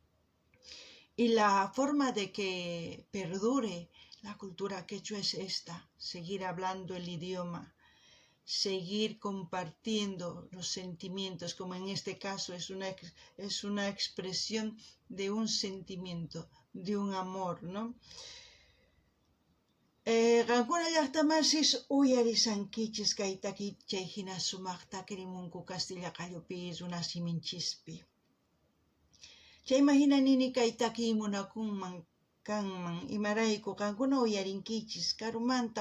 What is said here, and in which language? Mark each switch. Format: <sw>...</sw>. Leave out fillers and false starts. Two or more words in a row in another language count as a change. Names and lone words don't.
<es>Y la forma de que perdure la cultura quechua es esta, seguir hablando el idioma, seguir compartiendo los sentimientos, como en este caso es una expresión de un sentimiento, de un amor, ¿no?</es> <qu>Qankuna llaqtamasis uyarisankichis kaytaki chayhina sumaqta kirimunku Castilla qallupi runasiminchispi. Chaymahina nini kaytaki munakunman kanman imarayku qankuna uyarinkichis karumanta</qu>